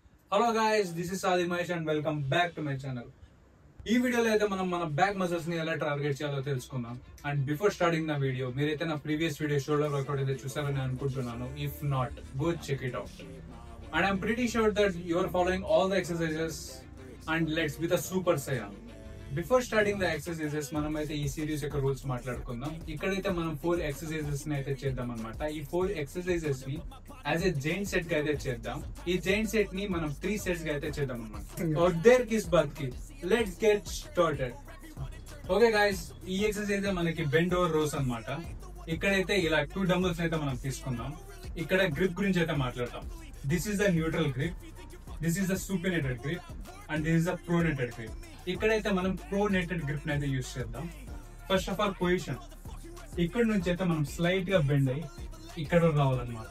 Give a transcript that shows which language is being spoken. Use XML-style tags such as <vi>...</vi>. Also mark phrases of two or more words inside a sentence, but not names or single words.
<en>Hello guys, this is Saadi Mahesh and welcome back to my channel.</en> <te>ఈ వీడియోలో అయితే మనం మన</te> <en>back muscles</en> <te>ని ఎలా టార్గెట్ చేయాలో తెలుసుకుందాం.</te> <en>And before starting the video,</en> <te>మీరైతే నా</te> <en>previous video shoulder workout</en> <te>అయితే చూసారని అనుకుంటున్నాను.</te> <en>If not, go check it out. And I'm pretty sure that you are following all the exercises and let's with a super saiyan. Before starting the exercises</en> <te>మనం అయితే ఈ సిరీస్ యొక్క రూల్స్ మాట్లాడుకుందాం. ఇక్కడైతే మనం 4 ఎక్సర్సైజెస్ ని అయితే చేద్దాం అనమాట. ఈ 4 ఎక్సర్సైజెస్ ని</te> <en>as a giant set</en> <te>గా అయితే చేద్దాం. ఈ</te> <en>giant set</en> <te>ని మనం 3 సెట్స్ గా అయితే చేద్దాం అనమాట.</te> <hi>और देर किस बात की,</hi> <en>Let's get started. Okay guys,</en> <te>ఈ ఎక్సర్సైజ్ మనకి</te> <en>bent over rows</en> <te>అనమాట. ఇక్కడైతే ఇలా 2 డంబుల్స్ అయితే మనం తీసుకుందాం. ఇక్కడ గ్రిప్ గురించి అయితే మాట్లాడతాం.</te> <en>This is the neutral grip, this is the supinated grip and this is the pronated grip.</en> <te>ఇక్కడైతే మనం</te> <en>pronated grip</en> <te>అయితే యూజ్ చేద్దాం.</te> <en>first of all position,</en> <te>ఇక్కడ నుంచి అయితే మనం స్లైట్ గా బెండ్ అయ్యి ఇక్కడ రావాలన్నమాట.</te>